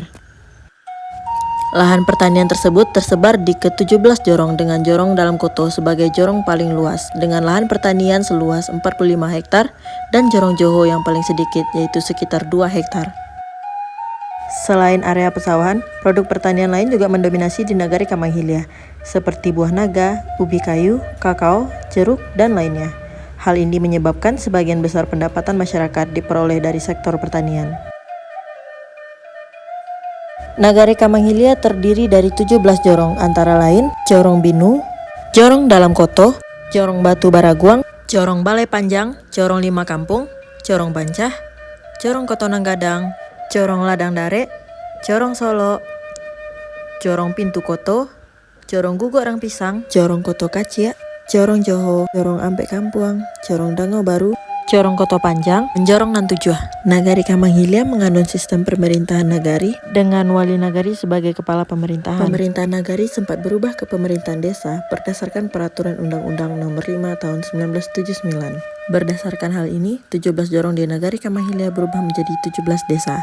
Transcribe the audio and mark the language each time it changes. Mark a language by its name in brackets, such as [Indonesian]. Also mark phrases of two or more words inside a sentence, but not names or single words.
[Indonesian] Lahan pertanian tersebut tersebar di ke-17 jorong dengan jorong dalam koto sebagai jorong paling luas dengan lahan pertanian seluas 45 hektar dan jorong Joho yang paling sedikit yaitu sekitar 2 hektar. Selain area pesawahan, produk pertanian lain juga mendominasi di Nagari Kamang Hilya, seperti buah naga, ubi kayu, kakao, jeruk, dan lainnya. Hal ini menyebabkan sebagian besar pendapatan masyarakat diperoleh dari sektor pertanian. Nagari Kamang Hilya terdiri dari 17 jorong, antara lain Jorong Binu, Jorong Dalam Koto, Jorong Batu Baraguang, Jorong Balai Panjang, Jorong Lima Kampung, Jorong Bancah, Jorong Koto Nanggadang, Jorong Ladang Dare, Jorong Solo, Jorong Pintu Koto, Jorong Gugu Arang Pisang, Jorong Koto Kacia, Jorong Joho, Jorong Ampek Kampuang, Jorong Dangau Baru, Jorong Koto Panjang, dan Jorong Nantujuah. Nagari Kamang Hilya menganut sistem pemerintahan nagari dengan wali nagari sebagai kepala pemerintahan. Pemerintahan nagari sempat berubah ke pemerintahan desa berdasarkan peraturan Undang-Undang Nomor 5 Tahun 1979. Berdasarkan hal ini, 17 jorong di Nagari Kamang Hilya berubah menjadi 17 desa.